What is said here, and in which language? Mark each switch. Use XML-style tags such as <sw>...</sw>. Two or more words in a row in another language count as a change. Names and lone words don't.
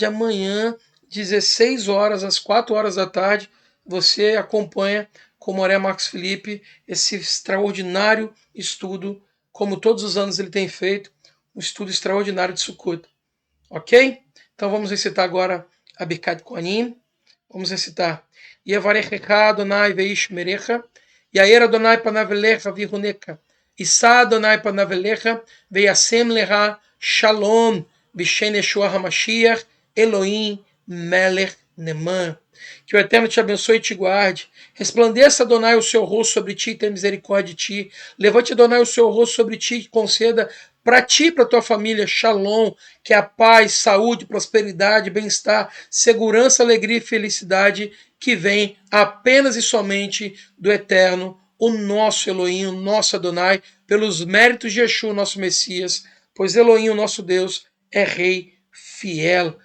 <pt>Amanhã, 16 horas, às 4 horas da tarde, você acompanha com Moré Marcos Felipe esse extraordinário estudo, como todos os anos ele tem feito, um estudo extraordinário de Sukkot. Ok? Então vamos recitar agora a</pt> <he>ברכת כהנים.</he> <pt>Vamos recitar.</pt> <he>יברכך אדוני וישמרך, יאר אדוני פניו אליך ויחנך, ישא אדוני פניו אליך וישם לך שלום, בשם ישוע המשיח, אלוהים מלך נאמן.</he> <pt>Que o Eterno te abençoe e te guarde. Resplandeça, Adonai, o seu rosto sobre ti e tenha misericórdia de ti. Levante, Adonai, o seu rosto sobre ti e conceda para ti e para tua família shalom, que é a paz, saúde, prosperidade, bem-estar, segurança, alegria e felicidade que vem apenas e somente do Eterno, o nosso Elohim, o nosso Adonai, pelos méritos de Yeshua, nosso Messias, pois Elohim, o nosso Deus, é Rei fiel.</pt>